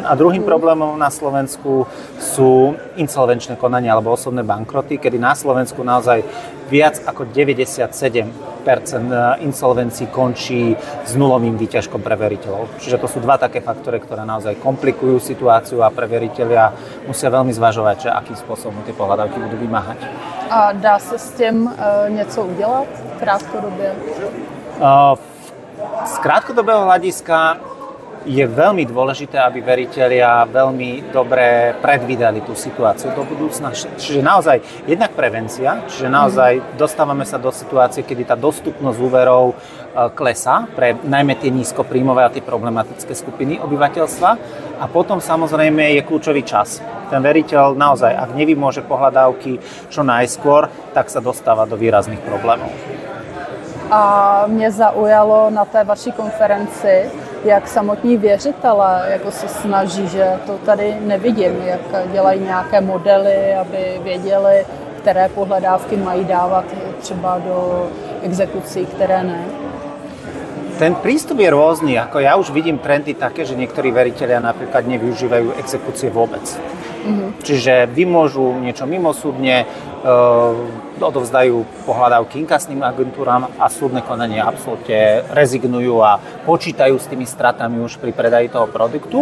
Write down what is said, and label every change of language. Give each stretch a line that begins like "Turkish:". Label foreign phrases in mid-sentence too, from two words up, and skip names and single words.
Slovak: A druhým problémom na Slovensku sú insolvenčné konania alebo osobné bankroty, kedy na Slovensku naozaj viac ako 97% insolvencií končí s nulovým výťažkom pre veriteľov. Čiže to sú dva také faktory, ktoré naozaj komplikujú situáciu a pre veriteľia musia veľmi zvažovať, že akým spôsobom tie pohľadávky budú vymáhať.
Czech: A dá se s tím něco udělat krátkodobě?
Slovak: Z krátkodobého hľadiska je veľmi dôležité, aby veritelia veľmi dobre predvídali tú situáciu do budúcna. Čiže naozaj jednak prevencia, čiže naozaj dostávame sa do situácie, kedy tá dostupnosť úverov klesá pre najmä tie nízkopríjmové a tie problematické skupiny obyvateľstva. A potom samozrejme je kľúčový čas. Ten veriteľ naozaj, ak nevymôže pohľadávky čo najskôr, tak sa dostáva do výrazných problémov.
Czech: A mě zaujalo na té vaší konferenci, jak samotní věřitelé jako se snaží, že to tady nevidím, jak dělají nějaké modely, aby věděli, které pohledávky mají dávat třeba do exekucí, které ne.
Slovak: Ten prístup je rôzny. Ako ja už vidím trendy také, že niektorí veritelia napríklad nevyužívajú exekúcie vôbec. Čiže vymôžu niečo mimosúdne, odovzdajú pohľadávky inkasným agentúram a súdne konanie absolútne rezignujú a počítajú s tými stratami už pri predaji toho produktu.